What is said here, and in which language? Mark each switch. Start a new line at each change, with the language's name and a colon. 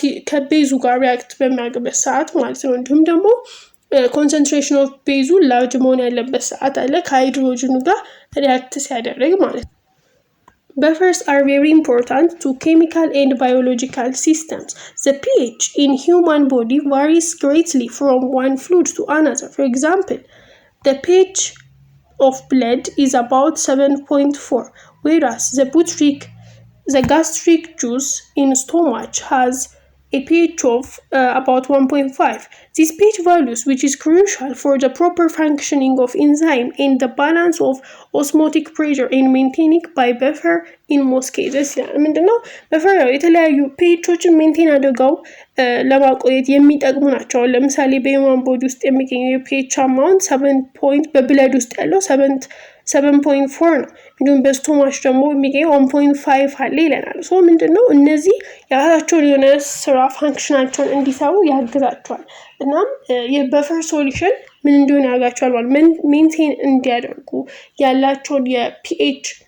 Amharic: ከቤዙ ጋር ሪአክት በሚያደርግበት ሰዓት ማለት ነው። እንዲሁም ደግሞ ኮንሰንትሬሽን ኦፍ ቤዙ ላርጅ መሆን ያለበት ሰዓት አለ ከሃይድሮጅኑ ጋር ሪአክት ሲያደርግ ማለት ነው።
English: Buffers are very important to chemical and biological systems. The pH in human body varies greatly from one fluid to another. For example, the pH of blood is about 7.4, whereas the gastric juice in stomach has a pH of about 1.5. These pH values, which is crucial for the proper functioning of enzyme and the balance of osmotic pressure in maintaining by buffer in most cases.
Amharic: ምንድነው በፈር የተለያዩ ፒኤቾችን ሜንቴን አድርገው ለማቆየት የሚጠቅሙ ናቸው። ለምሳሌ በሂውማን ቦዲ ውስጥ የሚገኘው የፒኤች አማውንት 7 በብለድ ውስጥ ያለው 7.4 ነው። እንዲሁም በስቶማች ደግሞ የሚገኘው 1.5 አለ ይለናል። ሶ ምንድነው እነዚህ የራሳቸውን የሆነ ስራ ፋንክሽናቸውን እንዲሰሩ ያግዛቸዋል። እናም የበፈር ሶሉሽን ምን እንደሆነ ያጋቸዋል ማለት ሜንቴን እንዲያደርጉ ያላቸውን የፒኤች